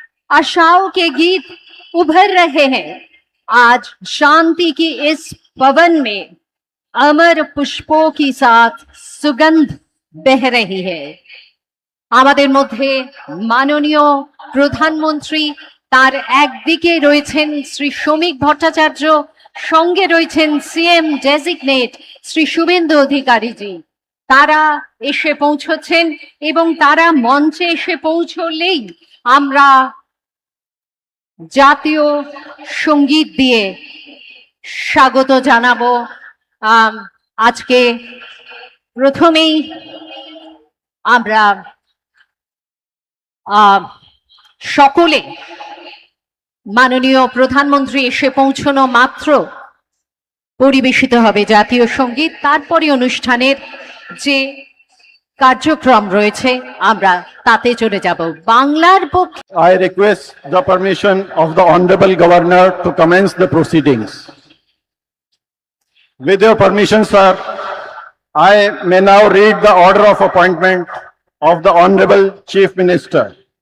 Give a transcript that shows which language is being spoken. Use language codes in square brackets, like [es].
[hi] आशाओं के गीत उभर रहे हैं। आज शांति की इस पवन में अमर पुष्पों की साथ सुगंध बह रही है। [bn] আমাদের মধ্যে মাননীয় প্রধানমন্ত্রী তার একদিকে রয়েছেন শ্রী শ্রমিক ভট্টাচার্য, সঙ্গে রয়েছেন সিএম ডেজিগনেট শ্রী শুভেন্দু অধিকারীজি। তারা এসে পৌঁছচ্ছেন এবং তারা মঞ্চে এসে পৌঁছলেই আমরা জাতীয় সঙ্গীত দিয়ে স্বাগত জানাবো। আজকে প্রথমেই আমরা সকলে মাননীয় প্রধানমন্ত্রী এসে পৌঁছানো মাত্র পরিবেশিত হবে জাতীয় সঙ্গীত। তারপরে অনুষ্ঠানের যে কার্যক্রম রয়েছে আমরা তাতে চলে যাব। বাংলার পক্ষে [en] I request the permission of the Honorable Governor to commence the proceedings. With your permission, sir, I may now read the order of appointment of the Honorable Chief Minister.